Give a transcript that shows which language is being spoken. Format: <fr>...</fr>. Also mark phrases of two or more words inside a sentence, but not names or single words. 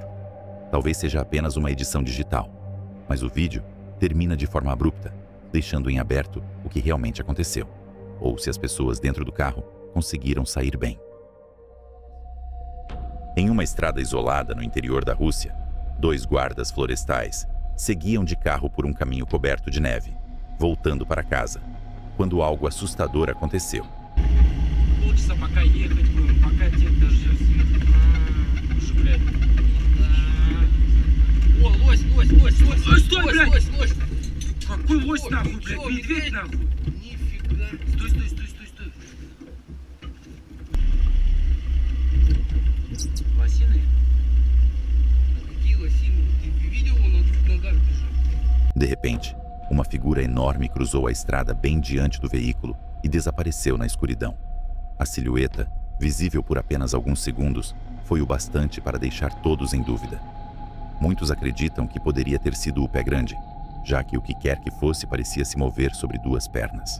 <pt>Talvez seja apenas uma edição digital, mas o vídeo termina de forma abrupta, deixando em aberto o que realmente aconteceu, ou se as pessoas dentro do carro conseguiram sair bem. Em uma estrada isolada no interior da Rússia, 2 guardas florestais seguiam de carro por um caminho coberto de neve, voltando para casa, quando algo assustador aconteceu.</pt> <ru>Полчаса пока ехать будем, пока дед дождется. Уже, блядь. О, лось! Стой, блядь! Какой лось, нахуй, блядь? Медведь, нахуй! Нифига! Стой! Лосины? Какие лосины? Ты видел, он на двух nogах бежит?</ru> <pt>De repente, uma figura enorme cruzou a estrada bem diante do veículo e desapareceu na escuridão. A silhueta, visível por apenas alguns segundos, foi o bastante para deixar todos em dúvida. Muitos acreditam que poderia ter sido o Pé Grande, já que o que quer que fosse parecia se mover sobre duas pernas.</pt>